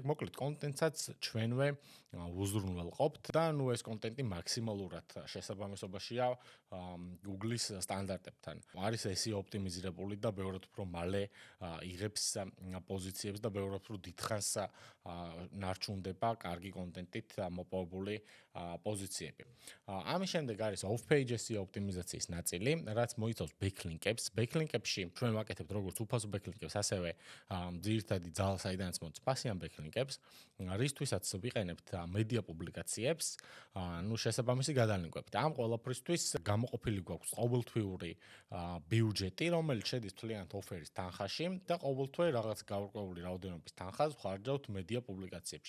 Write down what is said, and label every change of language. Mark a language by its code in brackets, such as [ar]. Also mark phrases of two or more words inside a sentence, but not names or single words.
[ka] მოკლედ, კონტენტსაც ჩვენვე უზრუნველყოფთ და ეს კონტენტი მაქსიმალურად შესაბამისობაშია Google-ის სტანდარტებთან. არის SEO ოპტიმიზირებული და ბევრად უფრო მალე იღებს პოზიციებს და ბევრად უფრო დიდხანს ნარჩუნდება კარგი კონტენტით მოპოვებული პოზიციები. ამის შემდეგ არის [en] off-page SEO [ka] ოპტიმიზაციის ნაწილი, რაც მოიცავს backlink-ებს. Backlink-ებში ჩვენ ვაკეთებთ როგორც უფასო backlink-ებს, ასევე ძირითადი ძალა საიდანაც მოდის ფასიან backlink-ებს, რისთვისაც ვიყენებთ მედია პუბლიკაციებს, შესაბამისი გადალინკვებით. ამ ყველაფრისთვის გამოყოფილი გვაქვს ყოველთვიური ბიუჯეტი, რომელიც შედის მთლიანად ოფერის თანხაში და ყოველთვე რაღაც გარკვეული რაოდენობის თანხას ვხარჯავთ მედია პუბლიკაციებში.